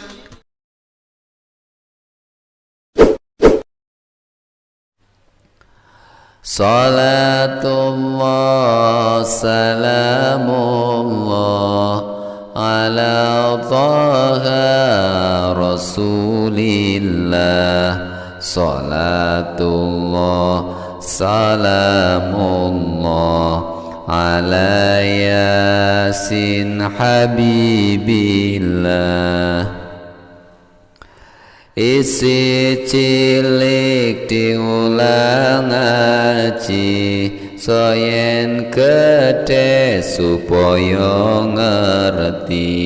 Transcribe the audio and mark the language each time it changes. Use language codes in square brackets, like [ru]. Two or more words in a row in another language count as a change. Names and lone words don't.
[ar] صلاة الله سلام الله على طه رسول الله. صلاة الله سلام الله على يس حبيب الله. [jv] Isi cilik diulang ngaji, soyen gede supaya ngerti.